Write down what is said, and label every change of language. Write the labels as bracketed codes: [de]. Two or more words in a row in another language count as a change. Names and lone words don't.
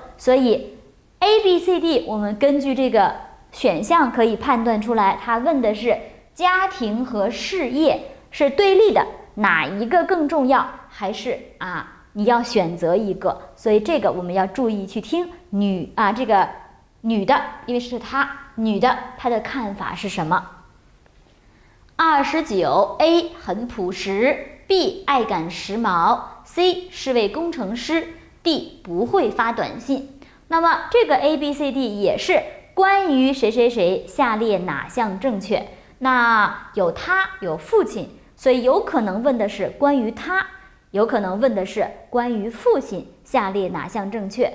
[zh] 所以 A、B、C、D 我們根據這個選項可以判斷出來，他問的是家庭和事業是對立的，哪一個更重要，還是你要選擇一個。所以這個我們要注意去聽這個女的，因為是她女的，她的看法是什麼。29 A 很朴實 B 愛趕時髦 C 是位工程師 D 不會發短信。那麼這個 A、B、C、D 也是關於誰誰誰，下列哪項正確？那有他有父親，所以有可能問的是關於他，有可能問的是關於父親，下列哪項正確？